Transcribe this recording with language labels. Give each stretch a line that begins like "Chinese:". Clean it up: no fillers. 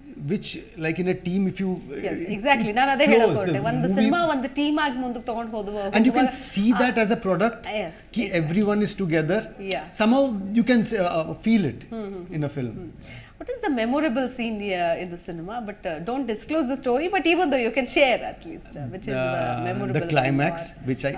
English: Which like in a team, if you
Kannada: exactly ನಾನು ಅದೇ ಹೇಳ್ಕೊಂಡೆ, ಒಂದು ಸಿನಿಮಾ ಒಂದು ಟೀಮ್ ಆಗಿ ಮುಂದಕ್ಕೆ ತಗೊಂಡು ಹೋಗುವಾಗ
English: and you can see that as a product. Yes, Ki everyone is together. Yeah. Somehow you can feel it in a film. What is the memorable scene in the cinema? But don't disclose the story. But even though you can share at least, which is memorable. The climax, which I